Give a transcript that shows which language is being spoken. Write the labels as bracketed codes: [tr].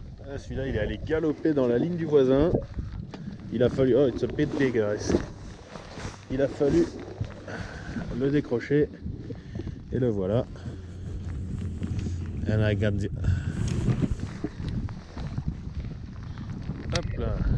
[fr] Ah, celui-là, il est allé galoper dans la ligne du voisin. Il a fallu... [en] Oh, it's a bit big, guys. [fr] Il a fallu le décrocher. Et le voilà. [en] And I got the... [fr] Hop là.